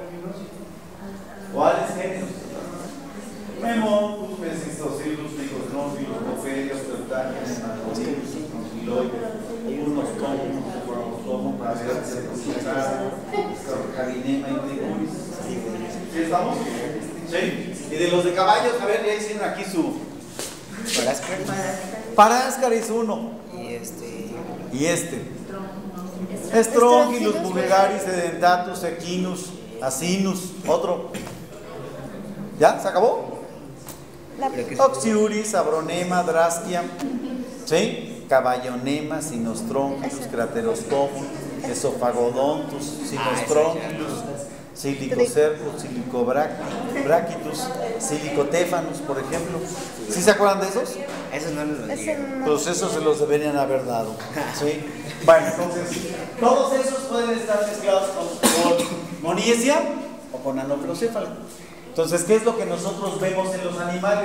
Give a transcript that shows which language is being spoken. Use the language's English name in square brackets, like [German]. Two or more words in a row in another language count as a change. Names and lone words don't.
[Spanish] ¿Cuáles géneros? Memón, Mesistocilus, Licosnófilos, Coferias, Tertágenes, Anodilus, Conchiloides, unos tomos, Carinema y Tricuris. ¿Sí estamos? ¿Sí? Y de los de caballos, a ver, ya hicieron aquí su... Paráscaris uno. Y este. Strongylus, Vulgaris, Edentatus, Equinus, Asinus, otro. ¿Ya? ¿Se acabó? Oxiuris, Abronema, Draschia, ¿sí? Caballonema, Sinostronchylus, Craterostomum, Esofagodontus, Sinostronchylus, Silicocercus, Silicobrachitus, Silicotéfanus, por ejemplo. ¿Sí se acuerdan de esos? Esos no los dieron. Pues esos se los deberían haber dado. ¿Sí? Bueno, entonces, todos esos pueden estar mezclados con moniesia o con anoploséfala. Entonces, ¿qué es lo que nosotros vemos en los animales?